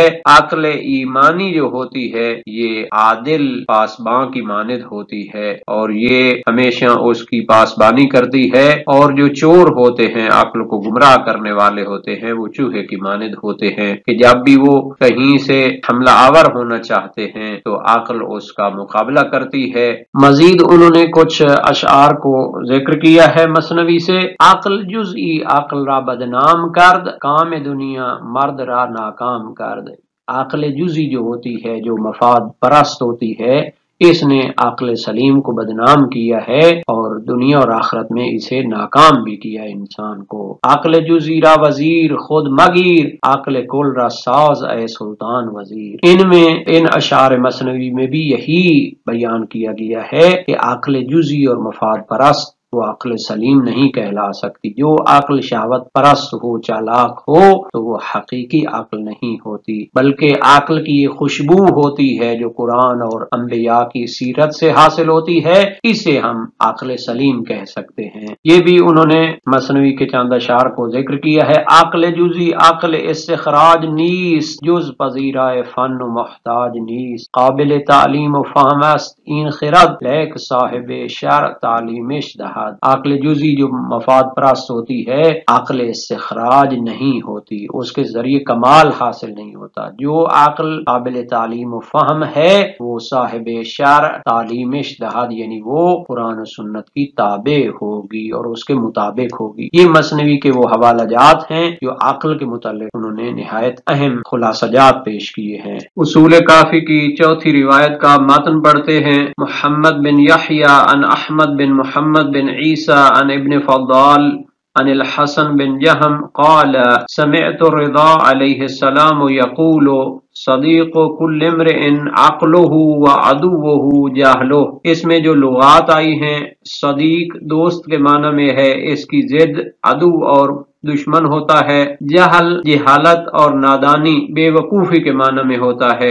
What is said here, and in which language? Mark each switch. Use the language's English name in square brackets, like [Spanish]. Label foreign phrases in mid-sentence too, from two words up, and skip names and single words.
[Urdu] عقل ایمانی جو ہوتی ہے یہ عادل پاسباں کی مانند ہوتی ہے اور یہ ہمیشہ اس کی پاسبانی کرتی ہے، اور جو چور ہوتے ہیں عقل کو گمراہ کرنے والے ہوتے ہیں وہ چوہے کی مانند ہوتے ہیں کہ جب بھی وہ کہیں سے حملہ آور ہونا چاہتے ہیں تو عقل اس کا مقابلہ کرتی ہے۔ مزید انہوں نے کچھ اشعار کو ذکر کیا ہے مثنوی سے۔ [Persian] عقل جزئی عقل را بدنام کرد، کام دنیا مرد را ناکام کرد، [Urdu] عقل جزئی جو ہوتی ہے جو مفاد پرست ہوتی ہے اس نے عقل سلیم کو بدنام کیا ہے اور دنیا اور آخرت میں اسے ناکام بھی کیا انسان کو۔ [Persian] عقل جزئی را وزیر خود مگیر، عقل کل را ساز اے سلطان وزیر۔ [Urdu] ان اشعار مثنوی میں بھی یہی بیان کیا گیا ہے کہ عقل جزئی اور مفاد پرست وہ عقل سلیم نہیں کہلا سکتی۔ جو عقل شہوت پرست ہو، چالاک ہو تو وہ حقیقی عقل نہیں ہوتی، بلکہ عقل کی یہ خوشبو ہوتی ہے جو قرآن اور انبیاء کی سیرت سے حاصل ہوتی ہے، اسے ہم عقل سلیم کہہ سکتے ہیں۔ یہ بھی انہوں نے مثنوی کے چند اشعار کو ذکر کیا ہے۔ [Persian] عقل جزئی عقل استخراج نیس، جز پذیرائے فن و محتاج نیس، قابل تعلیم و فہم است این خرد، لیک صاحب شرع تعلیمش دہد۔ [Urdu] عقل جزئی جو مفاد پرست ہوتی ہے عقل استخراج نہیں ہوتی، اس کے ذریعے کمال حاصل نہیں ہوتا۔ جو عقل قابل تعلیم و فہم ہے وہ [Persian] صاحب شرع تعلیمش دہد، [Urdu] یعنی وہ قرآن و سنت کی تابع ہوگی اور اس کے مطابق ہوگی۔ یہ مثنوی کے وہ حوالہ جات ہیں جو عقل کے متعلق انہوں نے نہایت اہم خلاصہ جات پیش کیے ہیں۔ اصول کافی کی چوتھی روایت کا متن پڑھتے ہیں۔ [Arabic] محمد بن یحییٰ عن احمد بن محمد بن عیسیٰ عن ابن فضال عن الحسن بن جہم قال سمعت الرضا علیہ السلام یقول صدیق کل امرئ عقلہ و عدوہ جہلہ، [Urdu] اس میں جو لغات آئی ہیں، صدیق دوست کے معنی میں ہے، اس کی ضد عدو اور دشمن ہوتا ہے، جہل جہالت اور نادانی بے وقوفی کے معنی میں ہوتا ہے۔